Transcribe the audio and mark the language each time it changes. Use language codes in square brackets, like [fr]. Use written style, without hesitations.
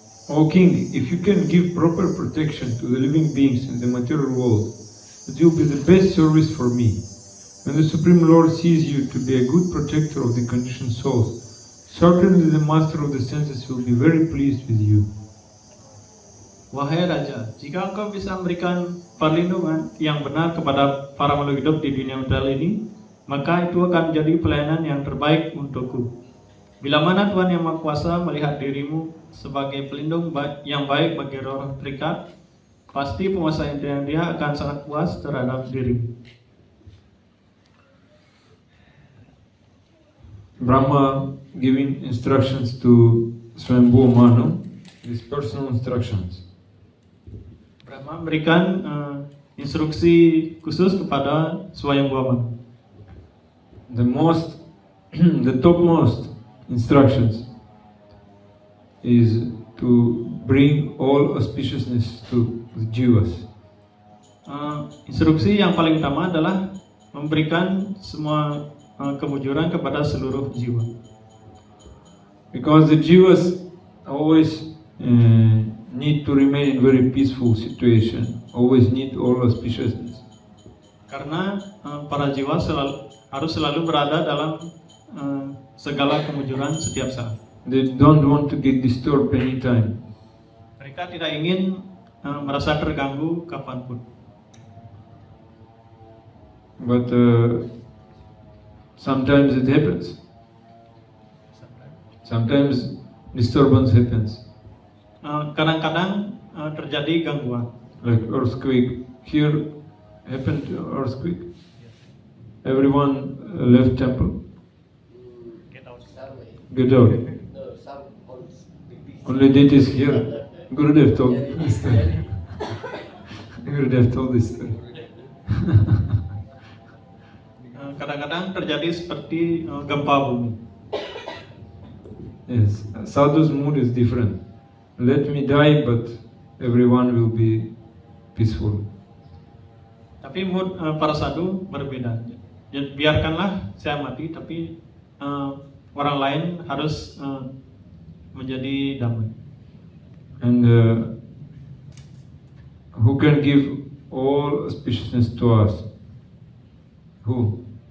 [en] O King, if you can give proper protection to the living beings in the material world, it will be the best service for me. When the Supreme Lord sees you to be a good protector of the conditioned souls, certainly the Master of the senses will be very pleased with you. [id] Wahai Raja, jika engkau bisa memberikan perlindungan yang benar kepada para makhluk hidup di dunia material ini, maka itu akan menjadi pelayanan yang terbaik untukku. Bila mana Tuhan Yang Maha Kuasa melihat dirimu sebagai pelindung yang baik bagi roh terikat, pasti penguasa yang dia akan sangat puas terhadap dirimu. [en] Brahma giving instructions to Swayambhuva Manu, these personal instructions. [id] Brahma memberikan instruksi khusus kepada Swayambhuva Manu. [en] The topmost instructions is to bring all auspiciousness to the jivas. [id] Instruksi yang paling utama adalah memberikan semua kemujuran kepada seluruh jiwa. [en] Because the jivas always need to remain in very peaceful situation, always need all auspiciousness. [id] Karena para jiwa harus selalu berada dalam segala kemujuran setiap saat. [en] They don't want to get disturbed anytime. [id] Mereka tidak ingin merasa terganggu kapanpun. [en] But sometimes it happens. Sometimes disturbance happens. [id] Kadang-kadang terjadi gangguan. [en] Like earthquake. Here happened earthquake. Everyone left temple. Get out. Only deities here. Gurudev told this story. Gurudev told this story. [id] Kadang-kadang terjadi seperti gempa bumi. [en] Yes, sadhu's mood is different. Let me die, but everyone will be peaceful. [id] Tapi mood para sadhu berbeda. Jadi, biarkanlah saya mati, tapi orang lain harus menjadi damai. [en] And who can give all auspiciousness to us? Who?